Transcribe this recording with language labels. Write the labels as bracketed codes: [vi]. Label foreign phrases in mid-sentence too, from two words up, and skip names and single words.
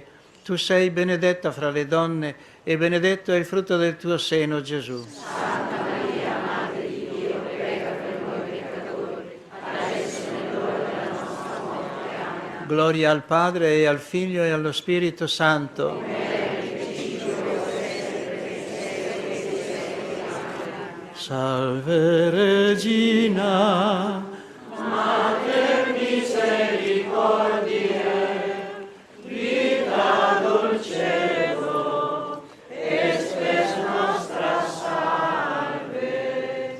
[it] Tu sei benedetta fra le donne, e benedetto è il frutto del tuo seno, Gesù. Santa Maria, Madre di Dio, prega per noi peccatori, adesso è l'ora della nostra morte. Amen. Gloria al Padre, e al Figlio, e allo Spirito Santo. [la] Salve Regina, Mater misericordiae, vita dulcedo, espes nostra salve.